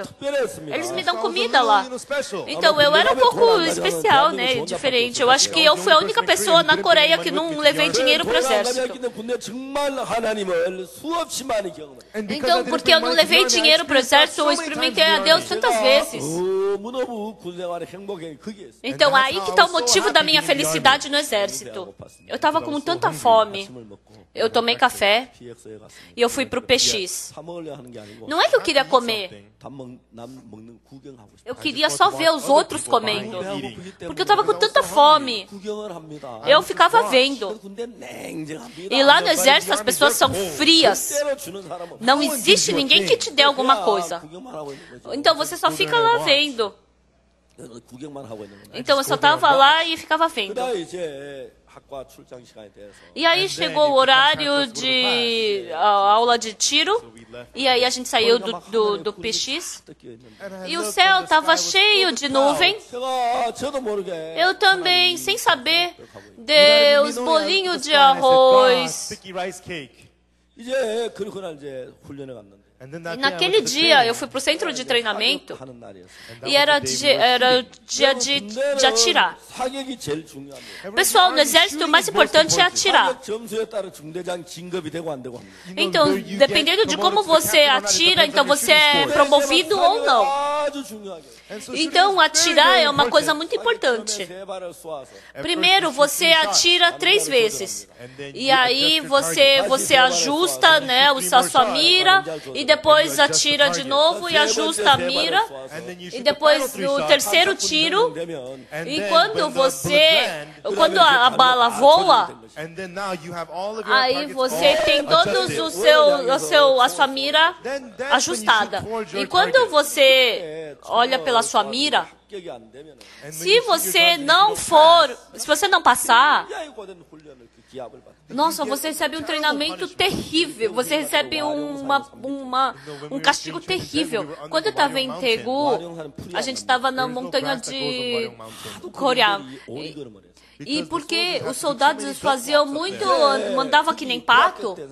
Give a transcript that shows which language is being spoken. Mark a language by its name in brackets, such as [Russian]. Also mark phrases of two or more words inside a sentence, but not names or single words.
[Portuguese] Eles me dão comida lá. Então eu era um pouco especial, né? Diferente. Eu acho que eu fui a única pessoa na Coreia que não levei dinheiro para o exército. Então, porque eu não levei dinheiro para o exército, eu experimentei a Deus tantas vezes. [Korean] 너무너무 군 생활의 행복이 거기에 있어요. [Portuguese] Então, aí que está o motivo da minha felicidade no exército. Eu estava com tanta fome. [Korean] 아침을 먹고 [Portuguese] Eu tomei café [Korean] PX에 갔습니다. [Portuguese] e eu fui para o PX. [Korean] 사 먹으려 하는 게 아니고 [Portuguese] Não é que eu queria comer. [Korean] 남 먹는 구경하고 싶어요. [Portuguese] Eu queria só ver os outros comendo. Porque eu estava com tanta fome. [Korean] 구경을 합니다. [Portuguese] Eu ficava vendo. [Korean] 군대 냉정합니다. [Portuguese] E lá no exército as pessoas são frias. [Korean] 주는 사람은 [Portuguese] Não existe ninguém que te dê alguma coisa. [Korean] 구경만 하고 있는 거죠. [Portuguese] Então você só fica lá vendo. [Korean] 구경만 하고 있는 거예요. [Portuguese] Então eu só estava lá e ficava vendo. [Korean] 그다음에 이제 학과 출장 시간이 돼서 [Portuguese] E aí chegou o horário de aula de tiro. E aí a gente saiu do PX. E o céu estava cheio de nuvem. [Korean] 저도 모르게 [Portuguese] Eu também, sem saber, dei os bolinhos de arroz. [English] sticky rice cake. [Korean] 이제 그날 이제 훈련에 갔는데 [Portuguese] E naquele dia eu fui para o centro de treinamento [Korean] 하는 날이었어요. [Portuguese] e era dia de atirar. [Korean] 사격이 제일 중요합니다. [Portuguese] Pessoal, no exército o mais importante é atirar. [Korean] 사격 점수에 따라 중대장 진급이 되고 안 되고 합니다. [Portuguese] Então, dependendo de como você atira, então você é promovido ou não. [Korean] 아주 중요하게. [Portuguese] Então, atirar é uma coisa muito importante. [Korean] 세 발을 쏘아서 [Portuguese] Primeiro, você atira 3 vezes. E aí você ajusta, né, a sua mira. E depois atira de novo e ajusta a mira. E depois o terceiro tiro. E quando a bala voa, aí você tem todos a sua mira ajustada. E quando você olha pela sua mira, [Korean] 합격이 안 되면 [Portuguese] se você não passar, [Korean] 이하고된 훈련을 그 기합을 받는 [Portuguese] nossa, você recebe um treinamento terrível. Você recebe um castigo terrível. Quando eu estava em Daegu, a gente estava na montanha de Coreia. E porque os soldados faziam muito, mandavam que nem pato.